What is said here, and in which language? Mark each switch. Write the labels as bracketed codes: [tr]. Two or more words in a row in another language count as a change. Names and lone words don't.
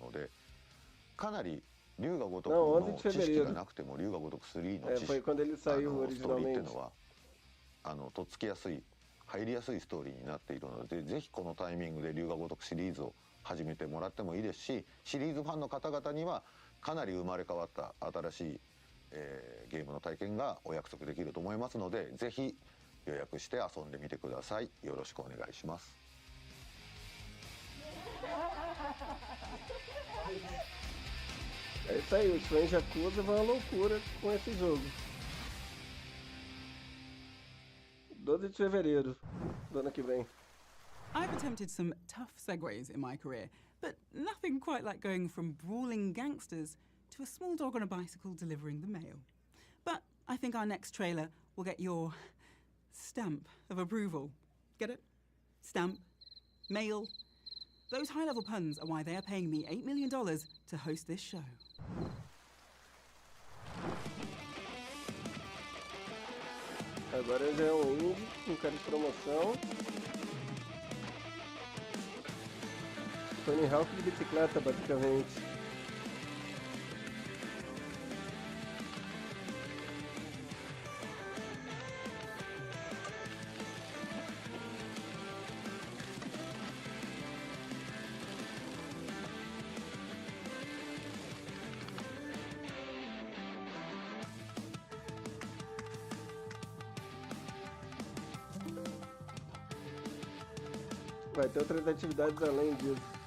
[ja] ので、かなり龍が如くの知識がなくても龍が如く3の知識ストーリーっていうのはとっつきやすい入りやすいストーリーになっているので、ぜひこのタイミングで龍が如くシリーズを始めてもらってもいいですし、シリーズファンの方々にはかなり生まれ変わった新しい、ゲームの体験がお約束できると思いますので、ぜひ予約して遊んでみてください。よろしくお願いします。 [pt] É isso aí, os fãs de Yakuza vão à loucura com esse jogo. 12 de fevereiro do ano que vem. [en] I've attempted some tough segues in my career, but nothing quite like going from brawling gangsters to a small dog on a bicycle delivering the mail. But I think our next trailer will get your stamp of approval. Get it? Stamp. Mail. Those high-level puns are why they are paying me $8 million to host this show. [pt] Agora já é um indie com cara de promoção. Tony Hawk de bicicleta, basicamente. Vai ter outras atividades além disso.